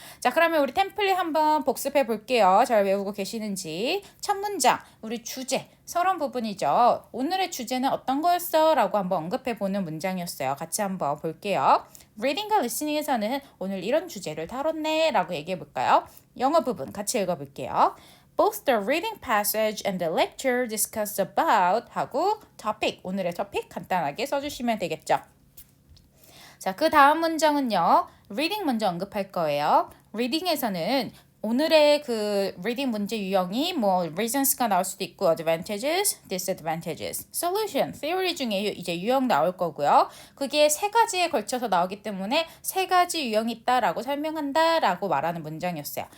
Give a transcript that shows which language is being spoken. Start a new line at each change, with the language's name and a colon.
Korean: 자, 그러면 우리 템플릿 한번 복습해 볼게요. 잘 외우고 계시는지. 첫 문장 우리 주제 서론 부분이죠. 오늘의 주제는 어떤 거였어? 라고 한번 언급해 보는 문장이었어요. 같이 한번 볼게요. Reading과 listening에서는 오늘 이런 주제를 다뤘네 라고 얘기해 볼까요? 영어 부분 같이 읽어볼게요.
English: Both the reading passage and the lecture discussed about
Korean: 하고
English: topic,
Korean: 오늘의 topic 간단하게 써주시면 되겠죠. 자, 그 다음 문장은요. reading 먼저 언급할 거예요. reading에서는 오늘의 그 reading 문제 유형이 뭐 reasons가 나올 수도 있고 advantages, disadvantages, solution, theory 중에 이제 유형 나올 거고요. 그게 3가지에 걸쳐서 나오기 때문에 3가지 유형이 있다라고 설명한다라고 말하는 문장이었어요.